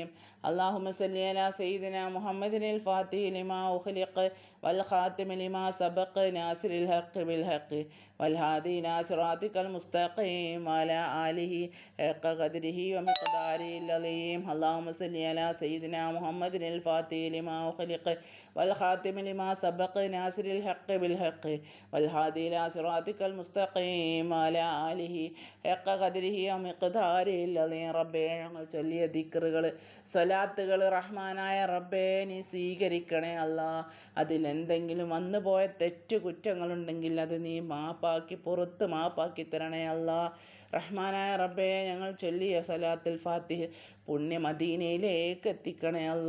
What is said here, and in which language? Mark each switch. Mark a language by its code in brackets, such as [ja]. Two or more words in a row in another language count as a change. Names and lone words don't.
[ar] اللهم صل على سيدنا محمد الفاتح لما أخلق والخاتم لما سبق ناصر الحق بالحق والهادي إلى صراطك المستقيم وعلى آله حق قدره ومقداره العظيم. اللهم صل على سيدنا محمد الفاتح لما أخلق والخاتم لما سبق ناصر الحق بالحق والهادي إلى صراطك المستقيم وعلى آله حق قدره ومقداره العظيم. [ml] റബ്ബേ, ഞങ്ങൾ ചൊല്ലിയ ദിക്റുകൾ സ്വലാത്തുകൾ റഹ്മാനായ റബ്ബേ നീ സ്വീകരിക്കണേ അല്ലാ. അതിലെന്തെങ്കിലും വന്നുപോയ തെറ്റുകുറ്റങ്ങളുണ്ടെങ്കിൽ അത് നീ പുറത്ത് മാപ്പാക്കി തരണേ അല്ലാ. റഹ്മാനായ റബ്ബേ, ഞങ്ങൾ ചൊല്ലിയ സലാത്തുൽ ഫാത്തിഹ് പുണ്യ മദീനയിലേക്ക് എത്തിക്കണേ അല്ലാ.